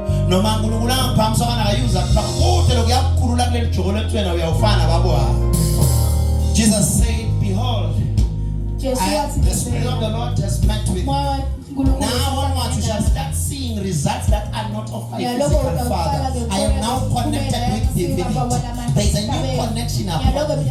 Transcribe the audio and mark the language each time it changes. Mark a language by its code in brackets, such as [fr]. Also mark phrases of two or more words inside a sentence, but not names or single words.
[ss] noma uNkulunkulu angaphamisa kana akayuza kude lokuyakukhulula kuleli joko lekuthwena uyawufana babo. [en] Jesus said, behold, the Spirit of the Lord has met with you. Now onwards you shall start seeing results that are not of my physical father. I am now connected with divinity. There is a new connection upon me.